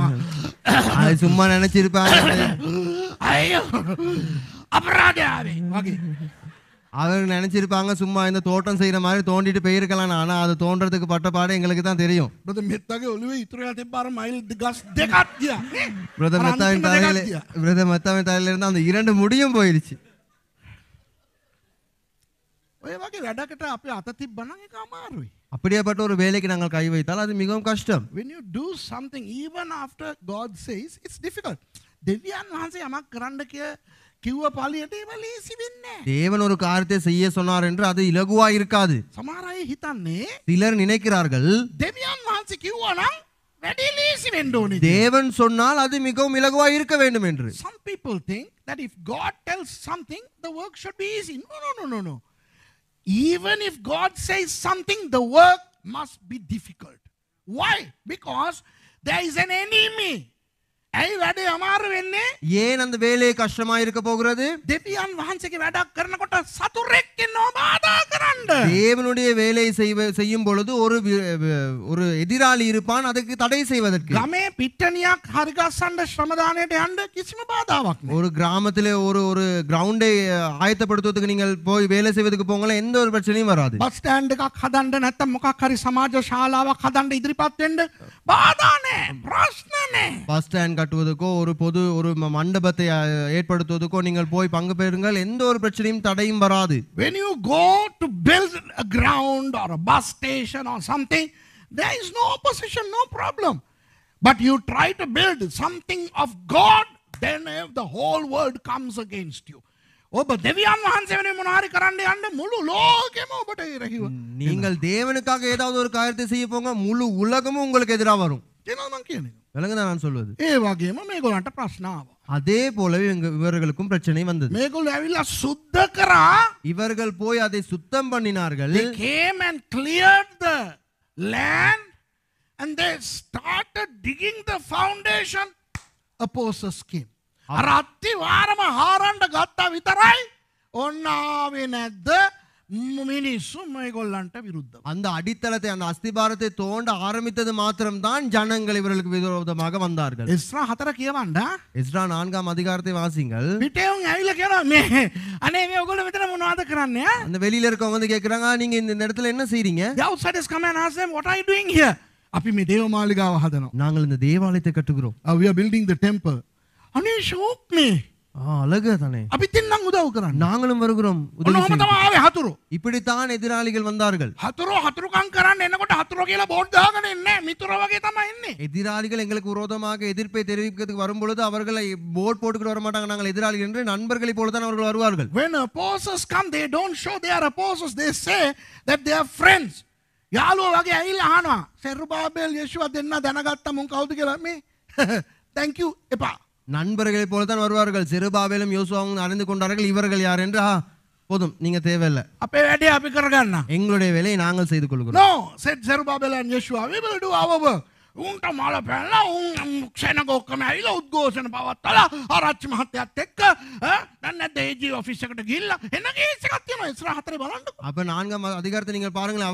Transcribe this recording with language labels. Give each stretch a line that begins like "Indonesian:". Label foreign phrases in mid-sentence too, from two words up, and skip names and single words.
Tamil: அது சும்மா நினைச்சிருப்பாங்க.
Sinhala: අයියෝ අපරාධය ආවේ වගේ.
Tamil: அவர் நினைச்சிருப்பாங்க சும்மா இந்த தோட்டம் செய்யற மாதிரி தோண்டிட்டு போயிருக்கலாம். ஆனா அது தோன்றதுக்கு பட்ட பாடு எங்களுக்கு தான் தெரியும்.
Sinhala: බ්‍රදර් මෙත්තගේ ඔළුවේ ඉතුරු වෙලා තිබ්බ අර මයිල් ගස් දෙකක් ගියා නේ.
Tamil: பிரதர்
Sinhala: අර
Tamil: மெத்தாவின்
Sinhala: අන්තිම
Tamil: தலையில
Sinhala: දෙකක් ගියා.
Tamil: பிரதர் மெத்தாவின் தலையில இருந்து அந்த 2 முடியும் போயிருச்சு.
Sinhala: ඔය වගේ වැඩකට අපි අත තිබ්බනම් ඒක අමාරුයි.
Tamil: அப்படியாப்பட்ட ஒரு வேலைக்கு நாங்கள் கை வைத்தால் அது மிகவும் கஷ்டம்.
English: When you do something even after God says it's difficult.
Sinhala: දෙවියන් වහන්සේ යමක් කරන්න කිව්ව පළියට ඒක ලීසි වෙන්නේ නැහැ.
Tamil: தேவன் ஒரு காரியத்தை செய்ய சொன்னார் என்று அது இலகுவா இருக்காது.
Sinhala: සමහර අය හිතන්නේ
Tamil: சிலர் நினைக்கிறார்கள்
Sinhala: දෙවියන් වහන්සේ කිව්වා නම් වැඩි ලීසි වෙන්න ඕනේ.
Tamil: தேவன் சொன்னால் அது மிகவும் இலகுவா இருக்க வேண்டும் என்று.
English: Some people think that if God tells something the work should be easy. No. Even if God says something the work must be difficult. Why? Because there is an enemy.
Sinhala: ඇයි වැඩේ අමාරු වෙන්නේ?
Tamil: ஏன் அந்த வேலை கஷ்டமா இருக்க போகிறது?
Sinhala: දෙවියන් වහන්සේගේ වැඩක් කරනකොට සතුරෙක් ඉන්නවා බාධා කරන්න.
Tamil: தேவனுடைய வேலை செய்யும் பொழுது ஒரு எதிராளி இருப்பான் அதுக்கு தடை செய்வதற்கு.
Sinhala: ගමේ පිට්ටනියක් හරි ගස්සන්න ශ්‍රමදානයට යන්න කිසිම බාධාවක් නැහැ.
Tamil: ஒரு கிராமத்திலே ஒரு கிரவுண்டை ஆயத்தப்படுத்துவதற்கு நீங்கள் போய் வேலை செய்வதற்கு போங்களே எந்த ஒரு பிரச்சனையும் வராது.
English: bus stand
Sinhala: එකක් හදන්න නැත්නම් මොකක් හරි සමාජ ශාලාවක් හදන්න ඉදිරිපත් වෙන්න බාධා නැහැ. ප්‍රශ්න නැහැ.
English: bus stand
Tamil: கட்டுவதற்கோ ஒரு மண்டபத்தை ஏற்படுத்துவதற்கோ நீங்கள் போய் பங்கு பெறுங்கள் எந்த ஒரு பிரச்சனையும் தடையும் வராது.
English: When you go to build a ground or a bus station or something, there is no opposition, no problem. But you try to build something of God, then the whole world comes against you.
Sinhala: ඔබ දෙවියන් වහන්සේ වෙනුවෙන් මොනවා හරි කරන්න යන්න මුළු ලෝකෙම ඔබට ඉරහිව.
Tamil: நீங்கள் தேவனுக்காக ஏதாவது ஒரு காரியத்தை செய்ய போங்க முழு உலகமும் உங்களுக்கு எதிராக வரும்.
Sinhala: කියනවා මං කියන්නේ.
Tamil: விளங்குதா நான் சொல்வது?
Sinhala: ඒ වගේම මේගොල්ලන්ට ප්‍රශ්න ආවා.
Tamil: அதே போலவே இவர்களுக்கும் பிரச்சனை வந்தது.
Sinhala: මේගොල්ලෝ ඇවිල්ලා සුද්ධ කරා.
Tamil: இவர்கள் போய் அதை சுத்தம் பண்ணினார்கள்.
English: They came and cleared the land and they started digging the foundation. Opposers came.
Sinhala: අර අත්තිවාරම හාරන්න ගත්තා විතරයි ඔන්න ආවේ නැද්ද මිනිස්සු මේගොල්ලන්ට විරුද්ධව.
Tamil: அந்த அடித்தளத்தை அந்த அஸ்திபாரத்தை தோண்ட ஆரம்பித்தது மாத்திரம்தான் ஜனங்கள் இவர்களுக்கு விரோதமாக வந்தார்கள்.
Sinhala: එස්රා 4 කියවන්න.
Tamil: எஸ்ரா 4ஆம் அதிகாரத்தை வாசிங்கள்.
Sinhala: පිටේවුන් ඇවිල්ලා කියනවා මේ අනේ මේ ඔයගොල්ලෝ මෙතන මොනවද කරන්නේ?
Tamil: அந்த வெளியில இருக்கவங்க வந்து கேக்குறாங்க நீங்க இந்த இடத்துல என்ன செய்றீங்க?
English: The outsiders come and ask them what are you doing here?
Sinhala: අපි මේ දේව මාලිගාව හදනවා.
Tamil: நாங்கள் இந்த தேவாலயத்தை கட்டுகிறோம்.
English: We are building the temple.
Sinhala: අනේ ෂෝක් නේ.
Tamil: அழகு தானே.
Sinhala: අපි තින්නම් උදව් කරන්න.
Tamil: நாங்களும் வருகிறோம்.
Sinhala: ඔන්නෝම තමයි ආවේ හතුරු.
Tamil: இப்படித்தான் எதிராளிகள் வந்தார்கள்.
Sinhala: හතුරුකම් කරන්න එනකොට හතුරු කියලා බෝඩ් දාගෙන ඉන්නේ මිතුර වගේ තමයි ඉන්නේ.
Tamil: எதிராளிகள் எங்களுக்கு விரோதமாக எதிர்ப்பை தெரிவிக்கிறதுக்கு வரும்பொழுது அவர்களை போர்ட் போட்டுக்கிட்டு வர மாட்டாங்க. நாங்கள் எதிராளிகள் என்று நண்பர்களை போல தான் அவர்கள் வருவார்கள்.
English: When opposers come they don't show they are opposers, they say that they are friends.
Sinhala: යාළුවෝ වගේ ඇවිල්ලා අහනවා සෙරුබාබෙල් යේෂුවා දෙන්න දැනගත්තා මුන් කවුද කියලා මේ
English: thank you
Sinhala: එපා.
Tamil: நண்பர்களை போல தான் வருவார்கள். செருபாபேலும் யோசுவாவும் அறிந்து கொண்டார்கள் இவர்கள் யார் என்று. போதும் நீங்க தேவையில்லை.
Sinhala: අපේ වැඩේ අපි කරගන්න.
Tamil: எங்களுடைய வேலையை நாங்கள் செய்து கொள்கிறோம்.
English: No, said Zerubbabel and Yeshua, we will do our work.
Sinhala: උන්ට මාල පැනලා උන් ක්ෂණක ඔක්කොම ඇවිල්ලා උද්ඝෝෂණ පවත්වලා ආරච්චි මහත්තයාත් එක්ක දැන් නැද්ද
English: AG office
Sinhala: එකට ගිහිල්ලා එන කේස් එකක් තියෙනවා එස්රා 4 බලන්නකො.
Tamil: அப்ப 4ஆம் அதிகாரத்தை நீங்கள் பாருங்கள்.